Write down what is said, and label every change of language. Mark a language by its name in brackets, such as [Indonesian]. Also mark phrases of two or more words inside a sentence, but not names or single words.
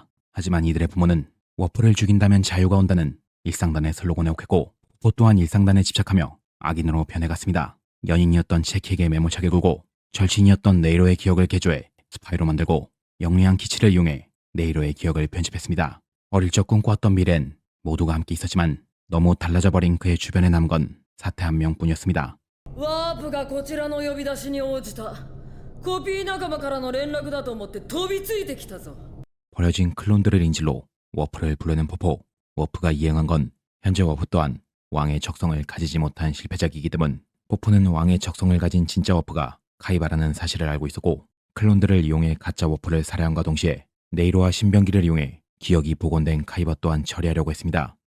[Korean] 하지만 이들의 부모는 워프를 죽인다면 자유가 온다는 일상단의 슬로건에 혹했고 포포 또한 일상단에 집착하며 악인으로 변해갔습니다. 연인이었던 치키에게 매몰차게 굴고 절친이었던 네이로의 기억을 개조해 스파이로 만들고 영리한 키치를 이용해 네이로의 기억을 편집했습니다. 어릴 적 꿈꿔왔던 미래엔 모두가 함께 있었지만 너무 달라져버린 그의 주변에 남은 건 사태 한 명뿐이었습니다. [Japanese] ワープがこちらの呼び出しに応じた。コピー仲間からの連絡だと思って飛びついてきたぞ。 [Korean] 버려진 클론들을 인질로 워프를 불러낸 포포. 워프가 이행한 건 현재 워프 또한 왕의 적성을 가지지 못한 실패작이기 때문 포포는 왕의 적성을 가진 진짜 워프가 카이바라는 사실을 알고 있었고 클론들을 이용해 가짜 워프를 살해함과 동시에 네이로와 신병기를 이용해 기억이 복원된 카이바 또한 처리하려고 했습니다.